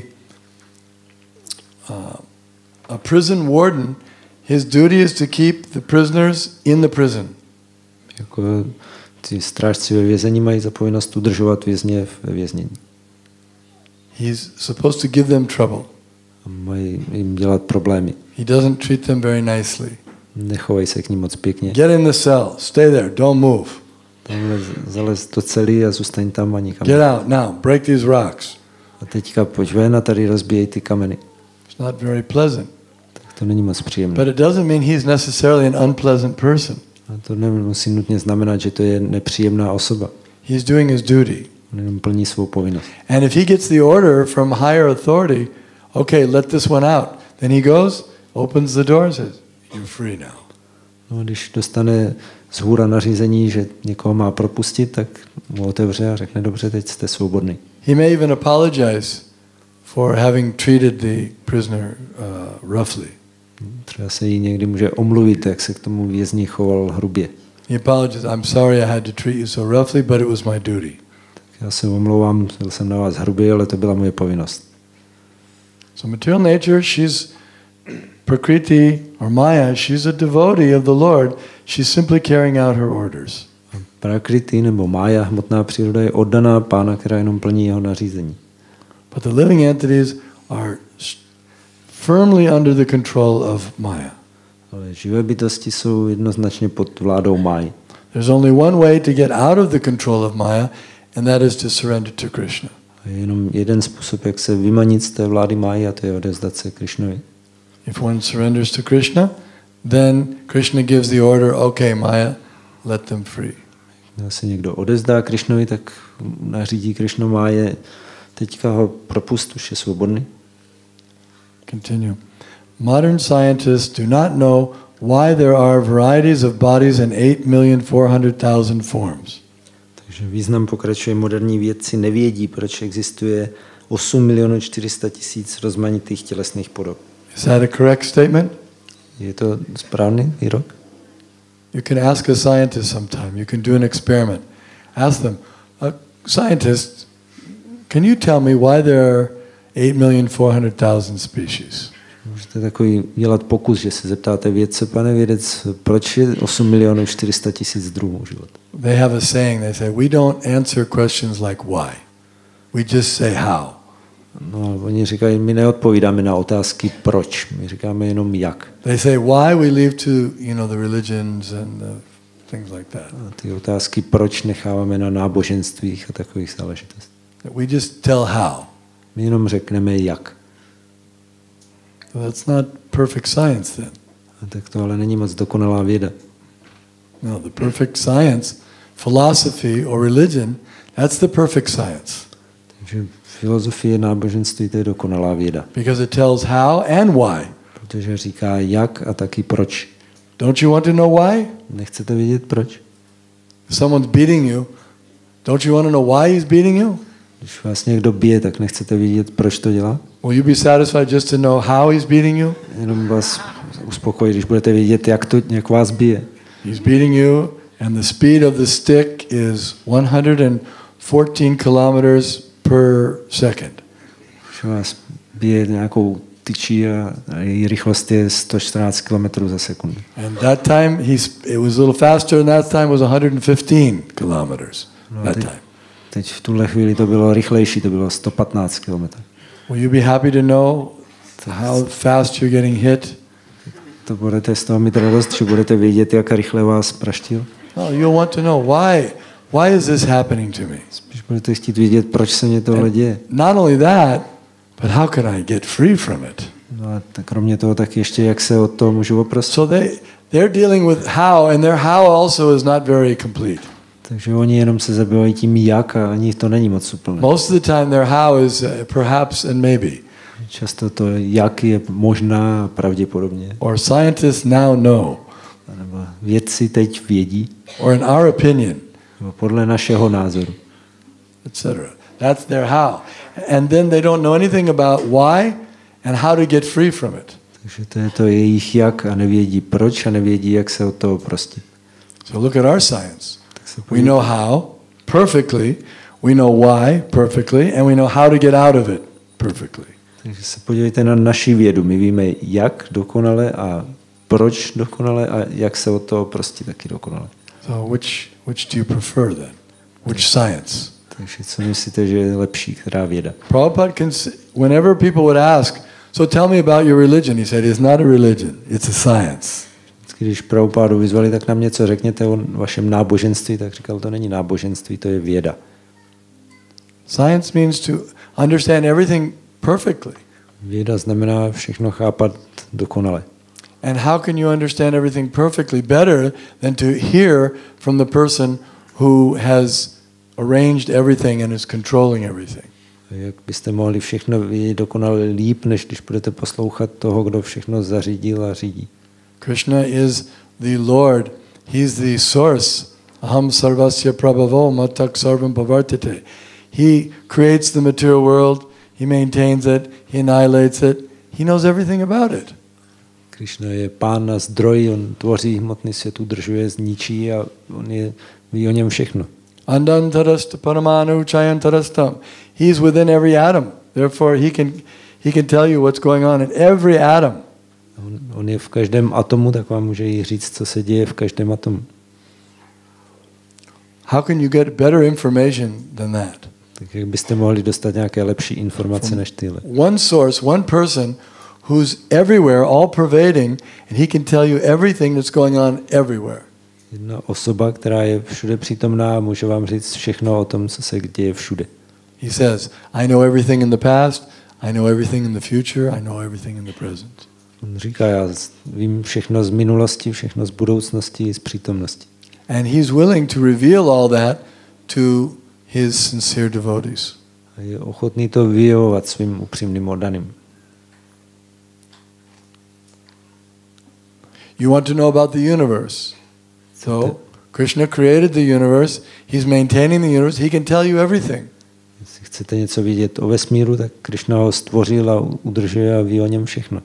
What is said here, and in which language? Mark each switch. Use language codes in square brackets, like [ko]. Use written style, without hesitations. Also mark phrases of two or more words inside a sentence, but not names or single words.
[en] Just like a prison warden, his duty is to keep the prisoners in the prison. [cs] Jako ty strážci ve vězení mají za povinnost udržovat vězně ve věznění. [en] He's supposed to give them trouble. [cs] A mají jim dělat problémy. [en] He doesn't treat them very nicely. [cs] Nechovají se k ním moc pěkně. [en] Get in the cell, stay there, don't move. [cs] Tamhle zalez do celý a zůstaň tam a nikam. [en] Get out now, break these rocks. [cs] A teďka pojď ven a tady rozbíjej ty kameny. [en] It's not very pleasant. [cs] Tak to není moc příjemné. [en] But it doesn't mean he's necessarily an unpleasant person. [cs] A to nemusí nutně znamenat, že to je nepříjemná osoba. [en] He's doing his duty. [cs] On jenom plní svou povinnost. [en] And if he gets the order from higher authority, okay, let this one out, then he goes, opens the door, says, you're free now. [cs] No, když dostane zhůra nařízení, že někoho má propustit, tak mu otevře a řekne, dobře, teď jste svobodný. [en] He may even apologize for having treated the prisoner roughly. [cs] Třeba se jí někdy může omluvit, jak se k tomu vězni choval hrubě. [en] He apologizes, I'm sorry I had to treat you so roughly, but it was my duty. [cs] Tak já se omlouvám, byl jsem na vás hrubý, ale to byla moje povinnost. [en] So material nature, she's Prakriti or Maya, she's a devotee of the Lord. She's simply carrying out her orders. [cs] Prakriti nebo Maya, hmotná příroda, je oddaná Pána, která jenom plní jeho nařízení. [en] But the living entities are firmly under the control of Maya. [cs] Ale živé bytosti jsou jednoznačně pod vládou Máji. [en] There's only one way to get out of the control of Maya, and that is to surrender to Krishna. [cs] A je jenom jeden způsob, jak se vymanit z té vlády Máji, a to je odevzdat se Krishnovi. [en] If one surrenders to Krishna, then Krishna gives the order, okay, Maya, let them free. [cs] Když se někdo odevzdá Krishnovi, tak nařídí Krishna Máje, teďka ho propust, už je svobodný. [en] Continue. Modern scientists do not know why there are varieties of bodies in 8,400,000 forms. [cs] Takže význam pokračuje. Moderní vědci nevědí, proč existuje 8 400 000 rozmanitých tělesných podob. [en] Is that a correct statement? [cs] Je to správný výrok? [en] You can ask a scientist sometime. You can do an experiment. Ask them, scientist, can you tell me why there are 8,400,000 species? [cs] Můžete takový dělat pokus, že se zeptáte vědce, pane vědec, proč je 8 400 000 druhů života? [en] They have a saying, they say, we don't answer questions like why. We just say how. [cs] No, oni říkají, my neodpovídáme na otázky proč, my říkáme jenom jak. [en] They say why we leave to, the religions and the things like that. [cs] A ty otázky proč necháváme na náboženstvích a takových záležitostech. [en] We just tell how. [cs] My jenom řekneme jak. [en] That's not perfect science then. [cs] A tak to ale není moc dokonalá věda. [en] No, the perfect science, philosophy or religion, that's the perfect science. [cs] Takže filozofie, náboženství, to je dokonalá věda. [en] Because it tells how and why. [cs] Protože říká jak a taky proč. [en] Don't you want to know why? [cs] Nechcete vědět proč? [en] If someone's beating you, don't you want to know why he's beating you? [cs] Když vás někdo bije, tak nechcete vědět, proč to dělá? [en] Will you be satisfied just to know how he's beating you? [cs] Jenom vás uspokojí, když budete vědět, jak vás bije. [en] He's beating you and the speed of the stick is 114 kilometers per second. [cs] Když vás bije nějakou tyčí a její rychlost je 114 km za sekundu. [en] And that time it was a little faster, and that time was 115 kilometers. That time. [cs] Teď v tuhle chvíli to bylo rychlejší, to bylo 115 km. [en] Will you be happy to know how fast you're getting hit? [cs] To budete z toho mít radost, že budete vědět, jak rychle vás praštil? [en] No, you'll want to know why is this happening to me? [cs] Spíš budete chtít vědět, proč se mě tohle děje. [en] Not only that, but how can I get free from it? [cs] No a tak kromě toho tak ještě, jak se od toho můžu oprostit. [en] So they're dealing with how, and their how also is not very complete. [cs] Takže oni jenom se zabývají tím jak a ani to není moc úplné. [en] Most of the time their how is perhaps and maybe. [cs] Často to jak je možná pravděpodobně. [en] Or scientists now know. [cs] Nebo vědci teď vědí. [en] Or in our opinion. [cs] Nebo podle našeho názoru. [en] Etc. That's their how. And then they don't know anything about why and how to get free from it. [cs] Takže to je to jejich jak a nevědí proč a nevědí, jak se od toho prostit. [en] So look at our science. We know how perfectly, we know why perfectly, and we know how to get out of it perfectly. [cs] Takže se podívejte na naši vědu. My víme, jak dokonale a proč dokonale a jak se od toho prostě taky dokonale. [en] So which do you prefer then? Which science? [cs] Takže co myslíte, že je lepší, která věda? [en] Prabhupada whenever people would ask, so tell me about your religion, he said, it's not a religion, it's a science. [cs] Když Prabhupádu vyzvali, tak nám něco řekněte o vašem náboženství, tak říkal, to není náboženství, to je věda. [en] Science means to understand everything perfectly. [cs] Věda znamená všechno chápat dokonale. [en] And how can you understand everything perfectly better than to hear from the person who has arranged everything and is controlling everything? [cs] Jak byste mohli všechno vědět dokonale líp, než když budete poslouchat toho, kdo všechno zařídil a řídí? [en] Krishna is the Lord. He's the source. [sa] Aham sarvasya prabhavo matak sarvam pavartate. [en] He creates the material world. He maintains it. He annihilates it. He knows everything about it. [cs] Krishna je pán a zdroj, on tvoří hmotný svět, udržuje, zničí a ví o něm všechno. [sa] Andantarasta paramanu chayantarastam. [en] He's within every atom. Therefore he can tell you what's going on in every atom. [cs] On je v každém atomu, tak vám může jí říct, co se děje v každém atomu. [en] How can you get better information than that? [cs] Tak jak byste mohli dostat nějaké lepší informace než tyhle? [en] One source, one person who's everywhere, all pervading, and he can tell you everything that's going on everywhere. [cs] Jedna osoba, která je všude přítomná, může vám říct všechno o tom, co se děje všude. [en] He says, I know everything in the past, I know everything in the future, I know everything in the present. [cs] On říká, já vím všechno z minulosti, všechno z budoucnosti, z přítomnosti. [en] And he's willing to reveal all that to his sincere devotees. [cs] A je ochotný to vyjevovat svým upřímným oddaným. [en] You want to know about the universe. So, Krishna created the universe, he's maintaining the universe, he can tell you everything. [cs] Jestli chcete něco vidět o vesmíru, tak Krishna ho stvořil a udržuje a ví o něm všechno.